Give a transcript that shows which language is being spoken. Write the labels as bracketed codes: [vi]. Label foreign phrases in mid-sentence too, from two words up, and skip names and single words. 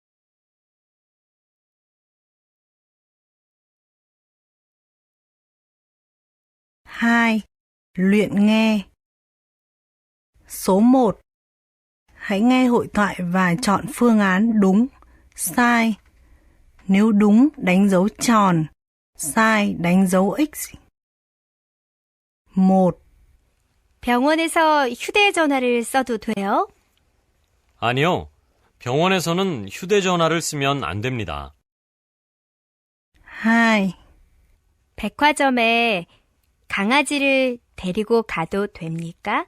[vi] 2. Luyện nghe. Số 1. Hãy nghe hội thoại và chọn phương án đúng, sai. Nếu đúng, đánh dấu tròn. sai, đánh dấu X. [ko] 1. 병원에서 휴대전화를 써도 돼요? 아니요. 병원에서는 휴대전화를 쓰면 안 됩니다. 2. 백화점에 강아지를 데리고 가도 됩니까?